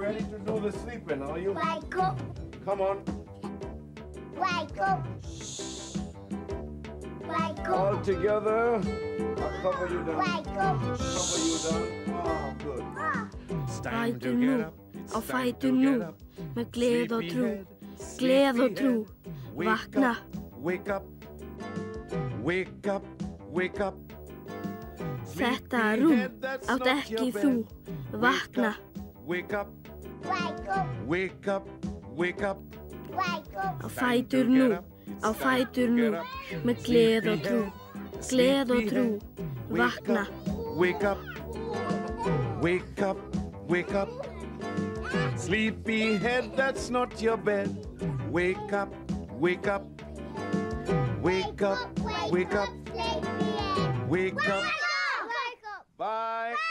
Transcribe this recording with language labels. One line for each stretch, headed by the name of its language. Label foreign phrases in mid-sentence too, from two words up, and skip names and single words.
English: Ready to do the sleeping, are you? Wake up. Come on. Wake up. Wake All up. together. I'll cover you down. Wake up. Cover you down. Oh, good. It's time
Icelandic: Fætur
English: to
Icelandic: nú,
English: get up. It's
Icelandic: á
English: time
Icelandic: fætur
English: to
Icelandic: nú,
English: get up.
Icelandic: með gleð og trú,
English: Sleepyhead,
Icelandic: gleð og trú.
English: sleepyhead. Wake
Icelandic: Vakna.
English: up. Wake up. Wake up. Wake up.
Icelandic: Þetta rúm
English: Sleepyhead, that's
Icelandic: átt
English: not
Icelandic: ekki
English: your
Icelandic: þú.
English: bed.
Icelandic: Vakna.
English: Wake up. Wake up. Wake up. Wake up. Wake up.
Icelandic: Á fætur nú, á fætur nú, með gleð og trú, gleð og trú. Vakna.
English: Wake up. Wake up. Wake up. Sleepyhead, that's not your bed. Wake up. Wake up. Wake up. Wake up. Wake up. Bye.